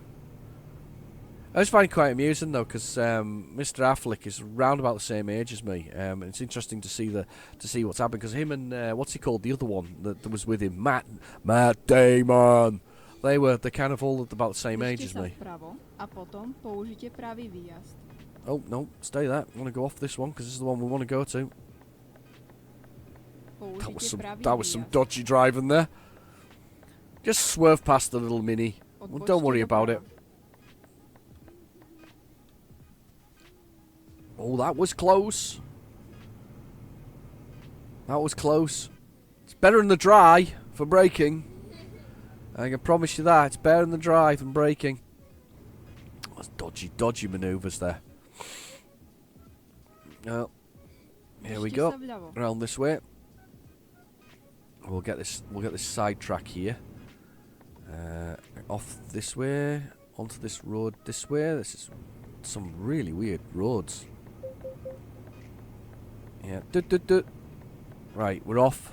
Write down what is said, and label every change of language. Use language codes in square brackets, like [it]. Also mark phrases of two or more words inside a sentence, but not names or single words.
[en] I just find it quite amusing though, because Mr. Affleck is round about the same age as me. And it's interesting to see what's happened, because him and what's he called, the other one that was with him, Matt Damon. They're kind of all about the same age as me. [sk] Držte sa vpravo a potom použite pravý výjazd. [en] Oh no, stay there. I want to go off this one because this is the one we want to go to. [sk] Použite pravý [en] That was some [sk] výjazd. [en] dodgy driving there. Just swerve past the little mini. Well, don't worry about it. Oh, that was close. That was close. It's better in the dry for braking. I can promise you that. It's better in the dry than braking. That's dodgy manoeuvres there. Oh, here we [sk] Držte [en] go. [sk] sa vľavo. [en] Around this way. We'll get this side track here. Off this way. Onto this road this way. This is some really weird roads. Yeah. Right, we're off.